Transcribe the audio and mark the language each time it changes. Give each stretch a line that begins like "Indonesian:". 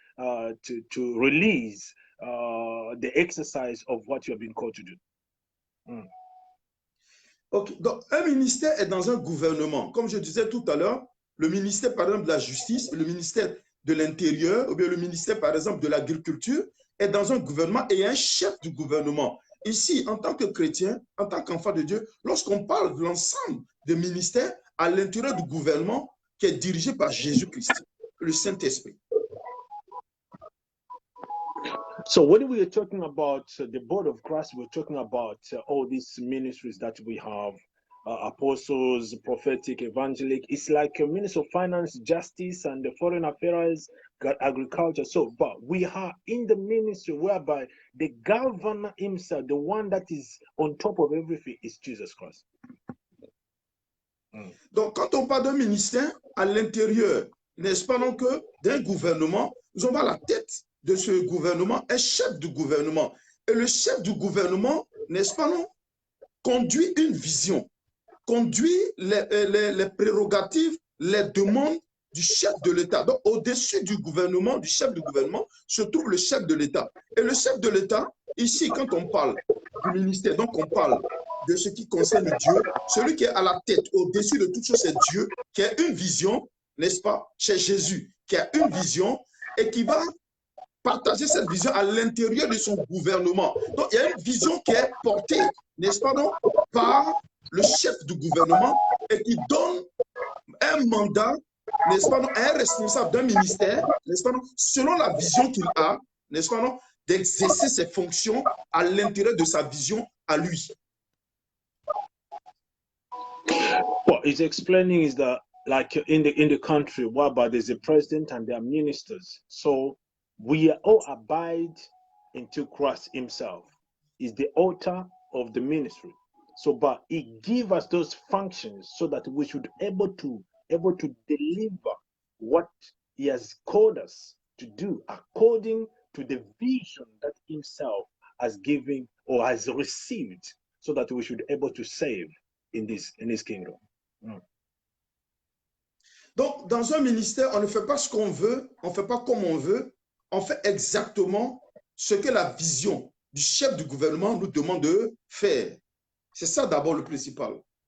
English: To release the exercise of what you have been called to do.
French: Ok, donc un ministère est dans un gouvernement. Comme je disais tout à l'heure, le ministère, par exemple, de la justice, le ministère de l'Intérieur, ou bien le ministère, par exemple, de l'agriculture, est dans un gouvernement et un chef du gouvernement. Ici, en tant que chrétien, en tant qu'enfant de Dieu, lorsqu'on parle de l'ensemble des ministères à l'intérieur du gouvernement qui est dirigé par Jésus-Christ, le Saint-Esprit.
English: So when we are talking about the body of Christ, we're talking about all these ministries that we have, apostles, prophetic, evangelic. It's like a minister of finance, justice, and the foreign affairs, agriculture. So, but we are in the ministry whereby the governor himself, the one that is on top of everything, is Jesus Christ.
French: Donc, quand on parle d'un ministère à l'intérieur, n'est-ce pas donc que d'un gouvernement, nous avons à la tête de ce gouvernement un chef du gouvernement. Et le chef du gouvernement, n'est-ce pas non, conduit une vision, conduit les prérogatives, les demandes du chef de l'État. Donc, au-dessus du gouvernement, du chef du gouvernement, se trouve le chef de l'État. Et le chef de l'État, ici, quand on parle du ministère, donc on parle de ce qui concerne Dieu, celui qui est à la tête, au-dessus de toute chose, c'est Dieu, qui a une vision, n'est-ce pas, chez Jésus, qui a une vision et qui va partager cette vision à l'intérieur de son gouvernement. Donc, il y a une vision qui est portée, n'est-ce pas, donc, par le chef du gouvernement et qui donne un mandat, n'est-ce pas, donc, à un responsable d'un ministère, n'est-ce pas, donc, selon la vision qu'il a, n'est-ce pas, donc, d'exercer ses fonctions à l'intérieur de sa vision à lui.
English: What he's explaining is that, like in the country, whereby there's a president and there are ministers. So we all abide into Christ himself. He's the author of the ministry. So, but he gives us those functions so that we should able to deliver what he has called us to do according to the vision that himself has given or has received, so that we should able to save in this kingdom.
French: Donc, dans un ministère, on ne fait pas ce qu'on veut, on ne fait pas comme on veut, on fait exactement ce que la vision du chef du gouvernement nous demande de faire. C'est ça d'abord le principal.